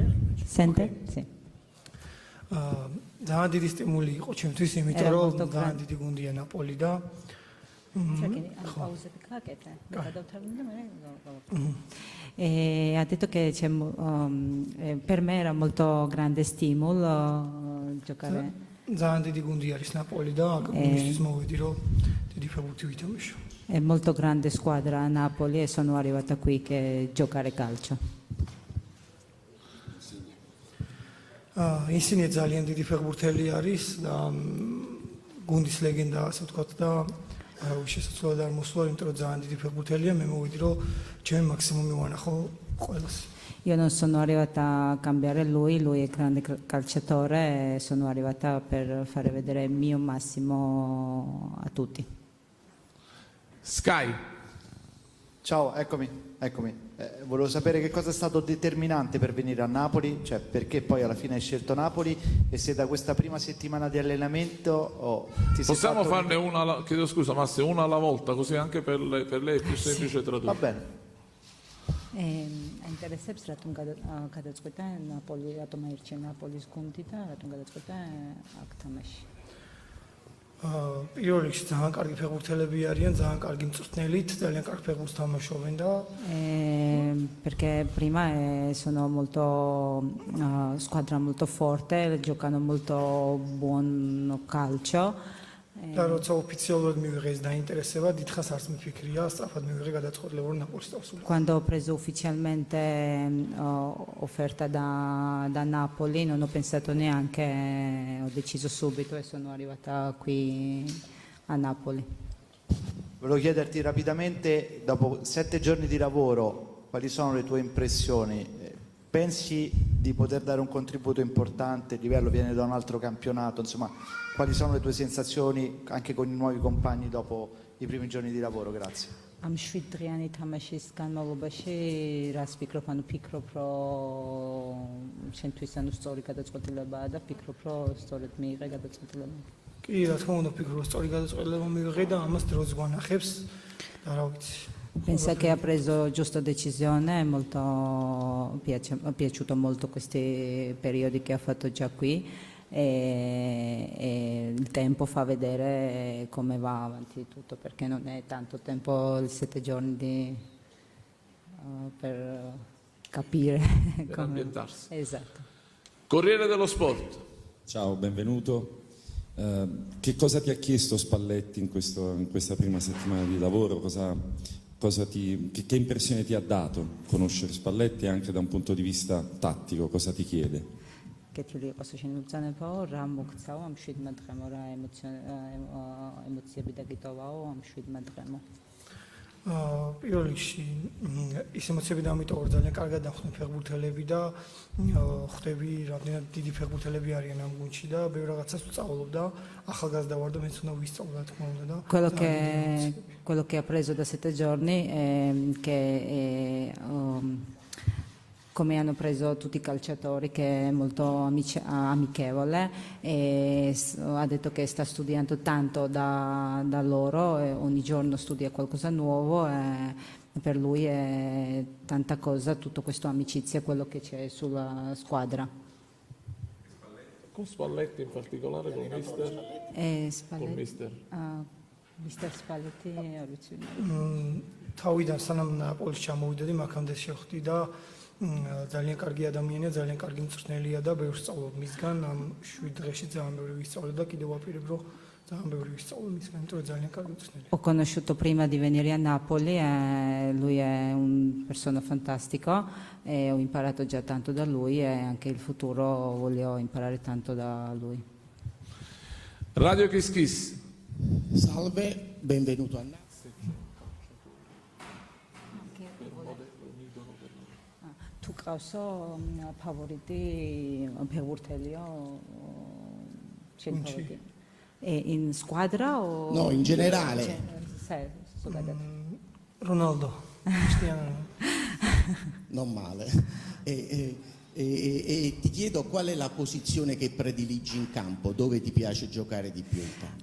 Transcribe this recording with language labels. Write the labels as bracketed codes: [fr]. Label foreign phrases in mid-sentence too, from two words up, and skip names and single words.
[it] Sente? Sì. [ka] ძალიან დიდი სტიმული იყო ჩემთვის, იმიტომ რომ ძალიან დიდი გუნდია ნაპოლი და [it] ha detto che per me era molto grande stimolo giocare. [ka] ძალიან დიდი გუნდი არის ნაპოლი და გუნდისთვის მოვედი რომ დიდი ფეხბურთი ვითამაშო. [it] È molto grande squadra a Napoli e sono arrivata qui che giocare calcio. [ka] Insigne ძალიან დიდი ფეხბურთელი არის და გუნდის ლეგენდა, ასე ვთქვათ და შესაძლოა არ მოსულა, იმიტომ რომ ძალიან დიდი ფეხბურთელია, მე მოვედი რომ ჩემი მაქსიმუმი ვანახო ყველას. [it] Io non sono arrivata a cambiare lui è grande calciatore e sono arrivata per fare vedere il mio massimo a tutti. Sky. Ciao, eccomi. Volevo sapere che cosa è stato determinante per venire a Napoli, cioè perché poi alla fine hai scelto Napoli e se da questa prima settimana di allenamento ti sei Possiamo fatto... farne una, chiedo scusa Massimo, una alla volta, così anche per lei è più semplice tradurre. Va bene. [ka] Აინტერესებს რატომ გადაწყვეტა ნაპოლი, რატომ აირჩია ნაპოლის გუნდი და რატომ გადაწყვეტა აქ თამაში? პირველ რიგში ძალიან კარგი ფეხბურთელები არიან, ძალიან კარგი მწვრთნელით, ძალიან კარგ ფეხბურთს თამაშობენ და [it] perché prima sono molto squadra molto forte, giocano molto buon calcio. [ka] და როცა ოფიციალურად მივიღეს დაინტერესება, დიდხანს არც მიფიქრია, სწრაფად მივიღე გადაწყვეტილება რომ ნაპოლის დავსრულო. [it] Quando ho preso ufficialmente offerta da Napoli, non ho pensato neanche, ho deciso subito e sono arrivata qui a Napoli. Volevo chiederti rapidamente, dopo 7 giorni di lavoro, quali sono le tue impressioni? Pensi di poter dare un contributo importante? Il livello viene da un altro campionato, insomma, quali sono le tue sensazioni anche con i nuovi compagni dopo i primi giorni di lavoro? Grazie. [ka] Am 7 დღიანი თამაშის განმავლობაში რას ფიქრობ, ანუ ფიქრობ, რომ შენთვის ანუ სწორი გადაწყვეტილებაა და ფიქრობ, რომ სწორედ მიიღე გადაწყვეტილება. კი, რა თქმა უნდა, ფიქრობ, სწორი გადაწყვეტილება მივიღე და ამას დროც გვანახებს და რა ვიცი. [it] Pensa che ha preso giusta decisione, è piaciuto molto questi periodi che ha fatto già qui e il tempo fa vedere come va avanti tutto, perché non è tanto tempo, 7 giorni per capire. Per ambientarsi. Esatto. Corriere dello Sport. Ciao, benvenuto. Che cosa ti ha chiesto Spalletti in questa prima settimana di lavoro? Che impressione ti ha dato conoscere Spalletti anche da un punto di vista tattico? Cosa ti chiede? [ka] კეთილი იყოს შენი ბრძანებაო, რა მოგცაო ამ 7 დღემო, რა ემოციები დაგიტოვაო ამ 7 დღემო? პირველ რიგში ის ემოციები დამიტოვა, რომ ძალიან კარგად დახვდნენ ფეხბურთელები და ხვდები რამდენად დიდი ფეხბურთელები არიან ამ გუნდში და ბევრ რაღაცას ვსწავლობ და ახალგაზრდა ვარ და მეც უნდა ვისწავლო, რა თქმა უნდა და [it] quello che ha preso da 7 giorni è che come hanno preso tutti i calciatori, che è molto amichevole e ha detto che sta studiando tanto da loro e ogni giorno studia qualcosa nuovo e per lui è tanta cosa, tutto questo amicizia, quello che c'è sulla squadra. Con Spalletti in particolare, con mister? Con Spalletti, mister. [ka] მისტერ სპალეტი არ ვიცი ვინ თავიდან სანამ ნაპოლის ჩამოვიდოდი, მაქამდე შევხვდი და ძალიან კარგი ადამიანია, ძალიან კარგი მწვრთნელია და ბევრს სწავლობ მისგან. ამ 7 დღეში ძალიან ბევრი ვისწავლე და კიდევ ვაპირებ, რომ ძალიან ბევრი ვისწავლო მისგან, იმიტომ რომ ძალიან კარგი მწვრთნელია. [it] Ho conosciuto prima di venire a Napoli, lui è un persona fantastico e ho imparato già tanto da lui e anche il futuro voglio imparare tanto da lui. Radio Kiss Kiss. Salve, benvenuto a Napoli. [ka] Tu qavsო ფავორიტი ფეხბურთელია ჩემი ფავორიტი [it] in squadra o No, in generale. Ronaldo, Cristiano. Non male. E ti chiedo qual è la posizione che prediligi in campo, dove ti piace giocare di più in campo?